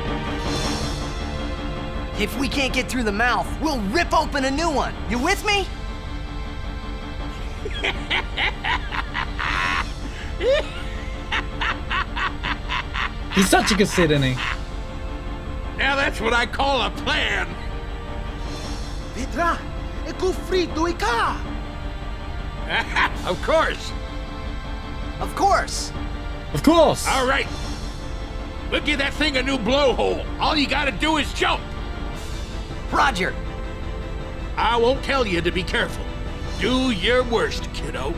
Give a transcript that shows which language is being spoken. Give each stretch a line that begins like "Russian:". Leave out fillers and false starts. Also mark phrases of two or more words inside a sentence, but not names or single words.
English: If we can't get through the mouth, we'll rip open a new one. You with me? He's such a good Sid, isn't he? Now that's what I call a plan. Petra, e gufrito e ka! Of course. Of course. Of course! All right. We'll give that thing a new blowhole. All you gotta do is jump. Roger. I won't tell you to be careful. Do your worst, kiddo.